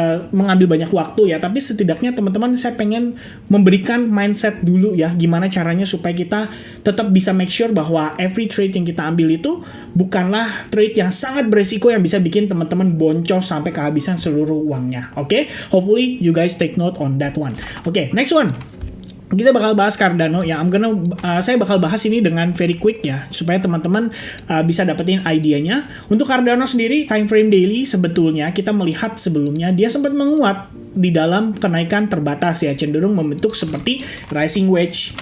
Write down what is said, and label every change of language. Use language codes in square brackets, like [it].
[id] mengambil banyak waktu ya, tapi setidaknya teman-teman saya pengen memberikan mindset dulu ya, gimana caranya supaya kita tetap bisa [en] make sure [id] bahwa [en] every trade [id] yang kita ambil itu bukanlah trade yang sangat beresiko yang bisa bikin teman-teman boncos sampai kehabisan seluruh uangnya. [en] Oke, hopefully you guys take note on that one. [id] Oke, next one. Kita bakal bahas Cardano ya. Saya bakal bahas ini dengan [en] very quick [id] ya, supaya teman-teman bisa dapetin idenya. Untuk Cardano sendiri, time frame daily sebetulnya kita melihat sebelumnya dia sempat menguat di dalam kenaikan terbatas ya, cenderung membentuk seperti rising wedge.